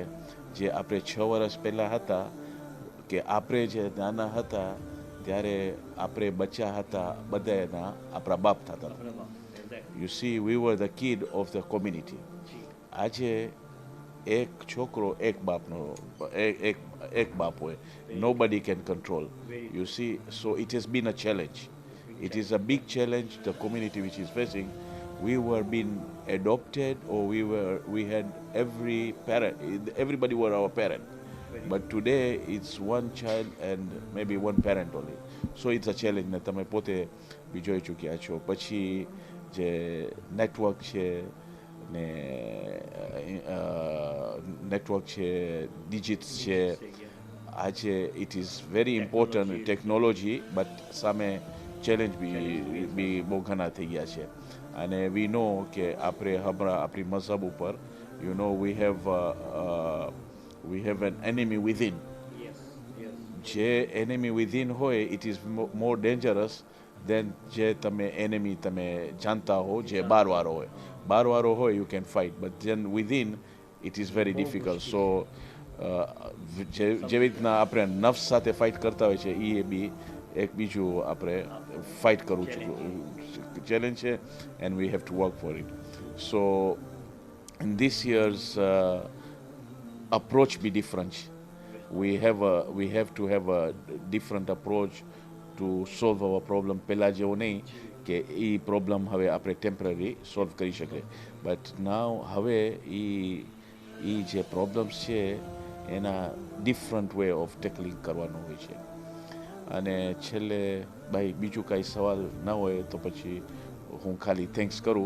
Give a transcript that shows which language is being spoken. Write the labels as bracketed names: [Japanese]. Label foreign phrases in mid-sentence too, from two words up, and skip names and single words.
[Gujarati] જે આપણે 6 વર્ષ પહેલાં હતા, કે આપણે જે નાના હતા ત્યારે આપણે બચ્ચા હતા, બધાના આપણા બાપ થતા હતા. [English] You see, we were the kid of the community. [Gujarati] આજે એક છોકરો એક બાપ હોય. [English] Nobody can control. You see, so it has been a challenge. It is a big challenge the community which is facing. We were being adopted, or we had everybody were our parent. But today it's one child and maybe one parent only. So it's a challenge [Gujarati] ને તમે પોતે બી જોઈ ચૂક્યા છો. પછી જે નેટવર્ક છે, ડિજિટ્સ છે, આજે [English] it is very important technology, [Gujarati] બટ સામે ચેલેન્જ બી બહુ ઘણા થઈ ગયા છે. અને [English] we know [Gujarati] કે આપણે આપણી મઝહબ ઉપર [English] we have an enemy within. [Gujarati] જે [English] enemy within [Gujarati] હોય, [English] it is more dangerous than [Gujarati] જે enemy તમે જાણતા હો, જે બહારવાળો હોય. બહારવાળો હોય, [English] you can fight, but then within it is very difficult. [Gujarati] So જેવી રીતના આપણે નફ્સ સાથે ફાઇટ કરતા હોય છે, એ બી એક બીજું આપણે ફાઇટ કરવું ચેલેન્જ છે, [English] and we have to work for it. So in this year's approach be different. We have to have a different approach to solve our problem. [Gujarati] પહેલા જેવો નહીં કે એ પ્રોબ્લેમ હવે આપણે [English] temporary solve [Gujarati] કરી શકીએ, [English] but now [Gujarati] હવે એ જે પ્રોબ્લેમ્સ છે એના [English] different way of tackling [Gujarati] કરવાનું હોય છે. અને છેલ્લે ભાઈ બીજું કાંઈ સવાલ ના હોય તો પછી હું ખાલી થેન્ક્સ કરું.